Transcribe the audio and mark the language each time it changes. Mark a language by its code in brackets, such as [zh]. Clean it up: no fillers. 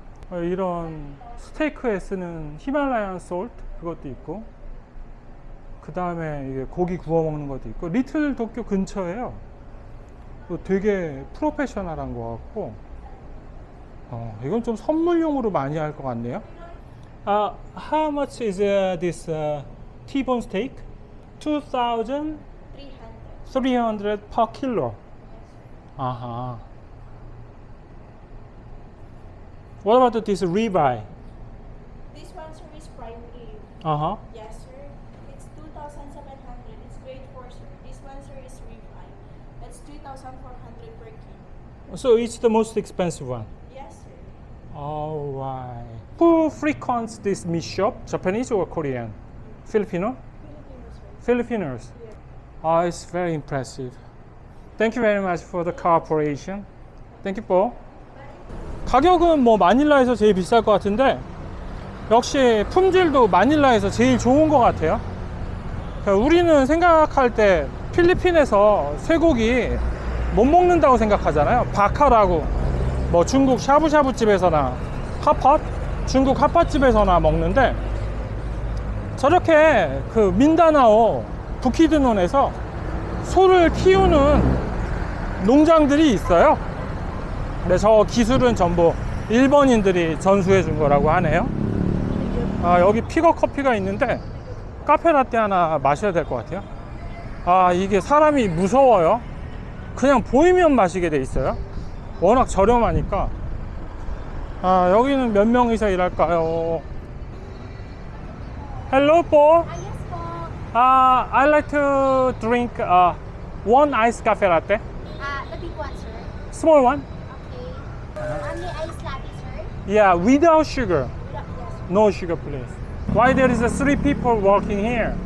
[ko] 이런 스테이크에 쓰는 히말라얀 솔트, 그것도 있고, 그 다음에 이게 고기 구워 먹는 것도 있고, 리틀 도쿄 근처에요. 되게 프로페셔널한 것 같고, 이건 좀 선물용으로 많이 할 것 같네요. [en] How much is this T-bone steak? 2,300 per kilo. 아하. What about this ribeye? This one, sir, is prime rib. Uh-huh. Yes, sir. It's 2,700. It's grade 4, sir. This one, sir, is rib eye. That's 3,400 per kilo. So it's the most expensive one. Yes, sir. Alright. Who frequents this meat shop? Japanese or Korean? Filipino? Filipino, sir. Filipinos. Yeah. It's very impressive. Thank you very much for the cooperation. Thank you, Paul. [ko] 가격은 뭐 마닐라에서 제일 비쌀 것 같은데, 역시 품질도 마닐라에서 제일 좋은 것 같아요. 그러니까 우리는 생각할 때 필리핀에서 쇠고기 못 먹는다고 생각하잖아요. 바카라고 뭐 중국 샤브샤브 집에서나 핫팟, 중국 핫팟 집에서나 먹는데, 저렇게 그 민다나오 부키드논에서 소를 키우는 농장들이 있어요. 근데 저 기술은 전부 일본인들이 전수해 준 거라고 하네요. 여기 픽업 커피가 있는데 카페 라떼 하나 마셔야 될 것 같아요. 이게 사람이 무서워요. 그냥 보이면 마시게 돼 있어요. 워낙 저렴하니까. 여기는 몇 명이서 일할까요? [en] Hello, Paul. Yes po. I like to drink one iced cafe latte. The big one, sir. Small one. Okay. Only ice latte, sir. Yeah, without sugar. Yes. No sugar, please. Why there is 3 people working here?